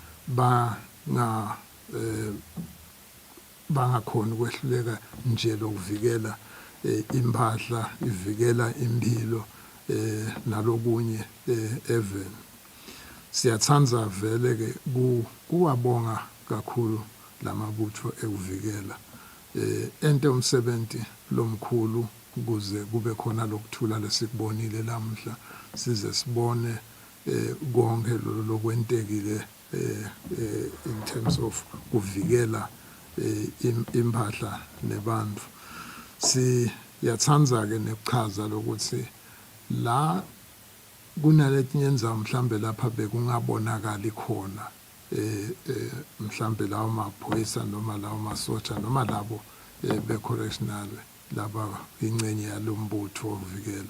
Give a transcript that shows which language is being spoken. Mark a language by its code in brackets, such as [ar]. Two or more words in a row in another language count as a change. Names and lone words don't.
[ss] bangakhona ukwehluleka nje lokuvikela impahla ivikela impilo nalokunye even siyathanza vele ke kuwabonga kakhulu lamabutho ekuvikela ente umsebenzi lomkhulu ukuze kube khona lokuthula lesikubonile lamhla size sibone konke lokwentekile [en] in terms of [ss] kuvikela impahla nebantu. Siyathanda ke nekuchaza lokuthi la kunaletinye indzawo mhlambe lapha bekungabonakali khona mhlambe lawo maphoyisa noma lawo masotsha noma labo be-correctional laba ingcenye yalombutho wokuvikela